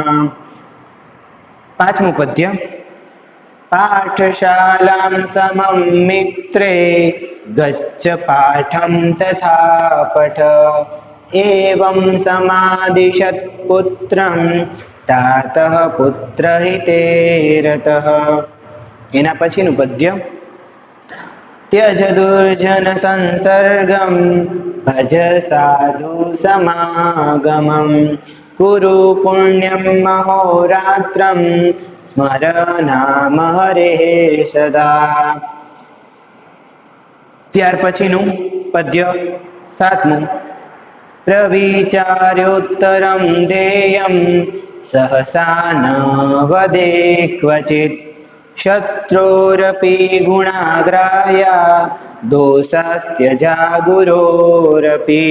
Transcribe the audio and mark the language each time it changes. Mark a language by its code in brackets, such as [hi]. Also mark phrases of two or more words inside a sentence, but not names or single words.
[gu] પાંચમું પદ્ય: [sa] પાઠશાલાં સમં મિત્રે ગચ્છ પાઠં તથા પઠ એવં સમાદિશત પુત્રં તાતઃ પુત્રહિતે રતઃ. [gu] એના પછીનું પદ્ય: [sa] त्यज दुर्जन संसर्गं भज साधु समागमं कुरु पुण्यं महोरात्रं स्मर नाम हरेः सदा. [gu] ત્યાર પછીનું પદ્ય સાતમું: [sa] પ્રવિચાર્યોત્તરં દેયં સહસા ન વદે ક્વચિત શત્રોરપી ગુણાગ્રાયા દોષાસ્ત્યજા ગુરોરપી.